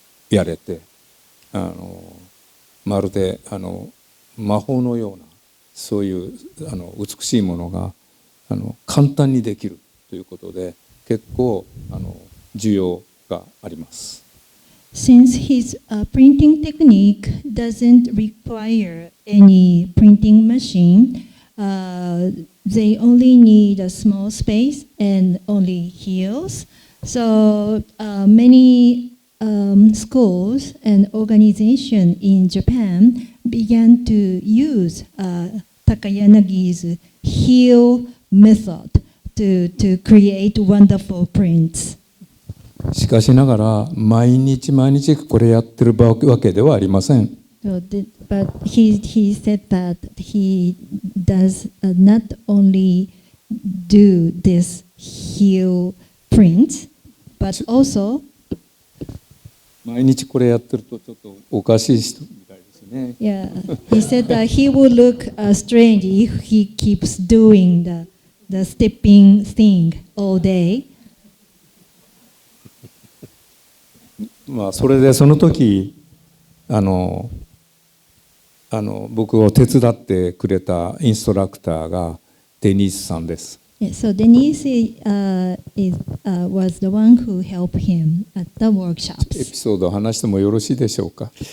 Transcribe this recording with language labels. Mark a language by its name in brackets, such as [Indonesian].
[Japanese] やれてまるで魔法のようなそういう美しいものが簡単にできるということで結構需要があります。 [English] Since his printing technique doesn't require any printing machine, they only need a small space and only heels. So many schools and organizations in Japan began to use Takayanagi's heel method to create wonderful prints. [Japanese] しかしながら毎日これやってるわけではありません。 [English] But he said that he does not only do this heel print, but also [Japanese] 毎日これやってるとちょっとおかしい人みたいですね。 [English] yeah, he said that he would look strange if he keeps doing the stepping thing all day. [Japanese] それでその時僕を手伝ってくれたインストラクターがデニースさんです。 [English] Yeah, so Denise was the one who helped him at the エ workshops. [Japanese] ピソードを話してもよろしいでしょうか。